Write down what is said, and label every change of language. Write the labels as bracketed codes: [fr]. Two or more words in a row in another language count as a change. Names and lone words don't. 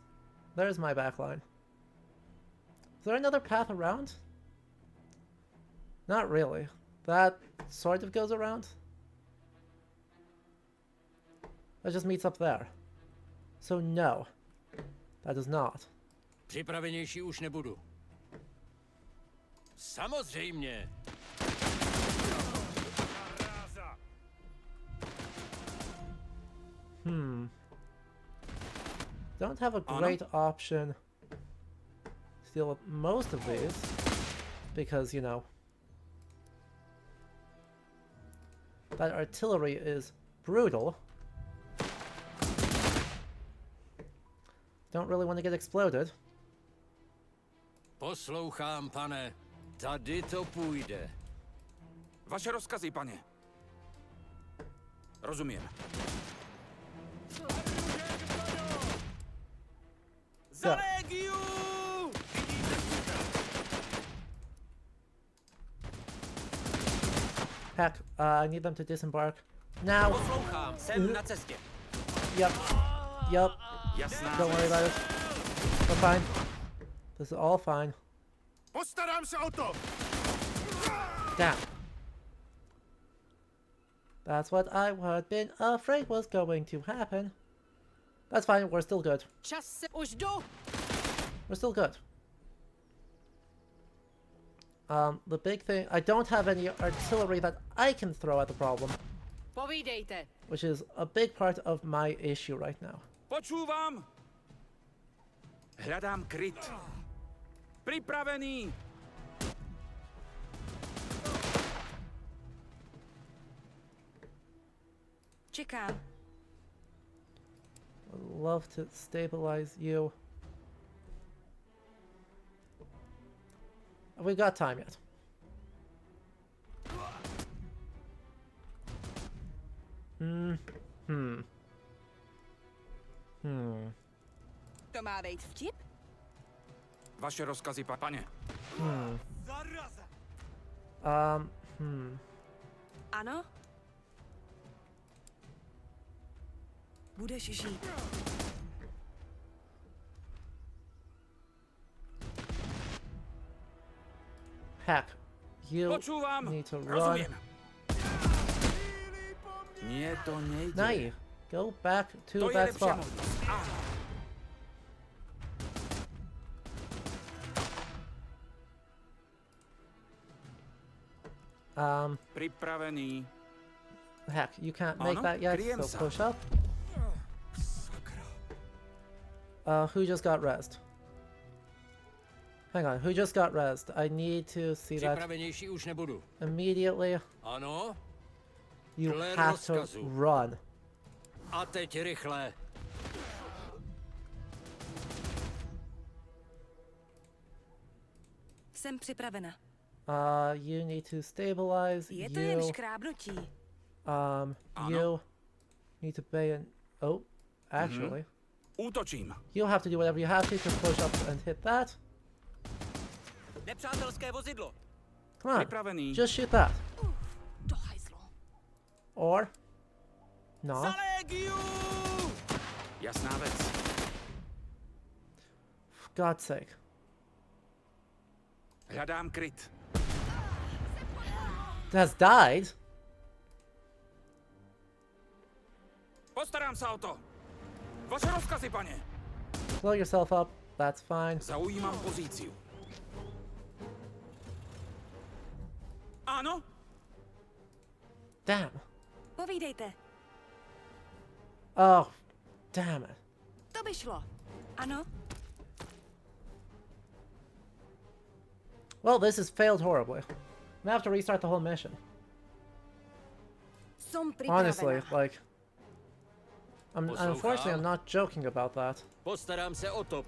[en] There's my back line. Is there another path around? Not really. that sort of goes around. That just meets up there. So no, that does not. [cs] Připravenější už nebudu. Samozřejmě. [en] Don't have a great option to deal with most of these, because, you know, that artillery is brutal. Don't really want to get exploded. [cs] Poslouchám, pane. Tady to půjde. Vaše rozkazy, pane. Rozumím. [sk] Za legiu! [en] Heck, I need them to disembark now. [cs] Poslouchám, jsem na cestě. [en] Yep. Yep. [sk] Jasná. [en] Don't worry about it. We're fine. This is all fine. [cs] Postarám se o to! [en] Damn. That's what I had been afraid was going to happen. That's fine, we're still good. [cs] Čas se už jdu. [en] We're still good. The big thing, I don't have any artillery that I can throw at the problem, [cs] Povídejte. [en] which is a big part of my issue right now. [sk] Počúvam. Hľadám kryt. Pripravený. [cs] Čekám. [en] I'd love to stabilize you. Have we got time yet? [cs] To má být vtip? Vaše rozkazy, pane. Ano? Budeš žít. [en] Heck, you [sk] Počúvam. [en] need to run. [sk] Rozumiem. Nie, to nejde. [en] Nay, go back to [sk] To je [en] that [sk] lepšia [en] spot. [sk] možnosť. Áno. Pripravený. [en] Heck, you can't make [sk] Ano, [en] that yet, [sk] kryjem [en] so [sk] sa. [en] push up. Who just got rezzed? Hang on, who just got rezzed? I need to see that [cs] Připravenější už nebudu. [en] immediately. [cs] Ano? [en] You [cs] Dle [en] have to [cs] rozkazu. [en] run. [cs] A teď rychle. Jsem připravena. [en] You need to stabilize. [cs] Je to jen [en] You, [cs] škrábnutí. [en] you need to pay an. Oh, actually, [cs] Útočím. [en] you'll have to do whatever you have to push up and hit that. [cs] Nepřátelské vozidlo. [en] Come on, [cs] Připravený. [en] just shoot that. [cs] Do hajzlu. [en] Or, no. [sk] Za legiu! Jasná vec. [en] For God's sake. [sk] Hľadám kryt. [en] Has died. [sk] Postarám sa o to. [cs] Vaše rozkazy, pane. [en] Blow yourself up. That's fine. [sk] Zaujímam pozíciu. Áno? [en] Damn. [cs] Povídejte. [en] Oh, damn it. [cs] To by šlo. Ano? [en] Well, this has failed horribly. I'm gonna have to restart the whole mission. [cs] Jsem připravena. [en] Honestly, like, unfortunately, I'm not joking about that. [cs] Postarám se o to, [en] We